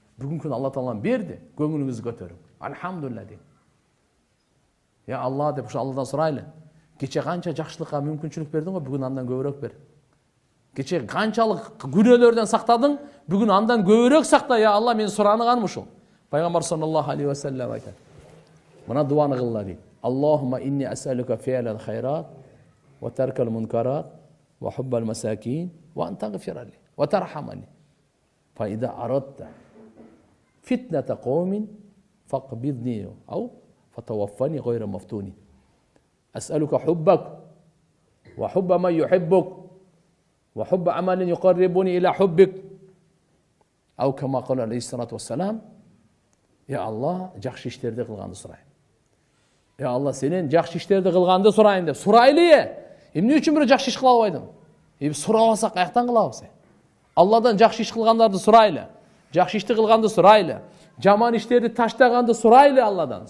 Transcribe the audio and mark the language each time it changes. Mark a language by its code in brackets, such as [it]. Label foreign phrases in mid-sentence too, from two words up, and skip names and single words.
[ky] Бүгүнкү күнү Алла Таалам берди, көңүлүңүздү көтөрүң. Алхамдулилlah дейин. Я Алла деп ушу Алладан сурайлы. Кече канча жакшылыкка мүмкүнчүлүк бердиң го, бүгүн андан көбүрөөк бер. Кече канчалык күнөөлөрдөн сактадың, бүгүн андан көбүрөөк сакта, я Алла, мен сураныганым ушул. Пайгамбар [ar] صلى الله عليه وسلم [ky] айтат. Мына дуаны кылла дейт. [ar] اللهم إني أسألك فعل الخيرات وترك المنكرات وحب المساكين وأن تغفر لي وترحمني. فإذا أردت فتنة قوم فاقبضني أو فتوفني غير مفتون. أسألك حبك وحب من يحبك وحب عمل يقربني إلى حبك. أو كما قال عليه الصلاة والسلام. [ky] Я Алла, жакшы иштерди кылганды сурайм. Я Алла, сенен жакшы иштерди кылганды сурайм деп. Сурайлы. Эмне үчүн бир жакшы иш кыла албайдың? Сурабасак каяктан кылабыз? Алладан жакшы иш кылгандарды сурайлы. Жакшы ишти кылганды сурайлы. Жаман иштерди таштаганды сурайлы Алладан.